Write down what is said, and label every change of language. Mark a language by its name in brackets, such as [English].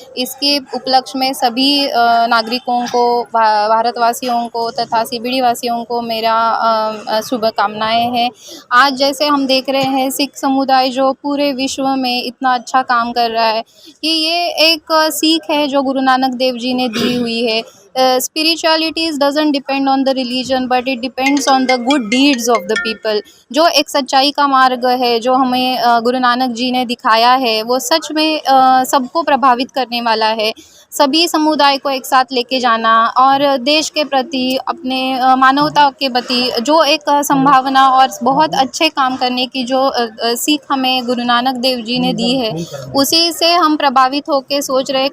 [Hindi] इसके उपलक्ष्य में सभी नागरिकों को, भारतवासियों को तथा CBD वासियों को मेरा शुभकामनाएं हैं. आज जैसे हम देख रहे हैं सिख समुदाय जो पूरे विश्व में इतना अच्छा काम कर रहा है कि ये एक सीख है जो गुरु नानक देव जी ने दी हुई है. [English] Spiritualities doesn't depend on the religion but it depends on the good deeds of the people. [Hindi] जो एक सच्चाई का मार्ग है जो हमें गुरु नानक जी ने दिखाया है, वो सच में सबको प्रभावित करने वाला है. सभी समुदाय को एक साथ लेके जाना और देश के प्रति, अपने मानवता के प्रति जो एक संभावना और बहुत अच्छे काम करने की जो सीख हमें गुरु नानक देव जी ने दी है, उसी से हम प्रभावित होकर सोच रहे.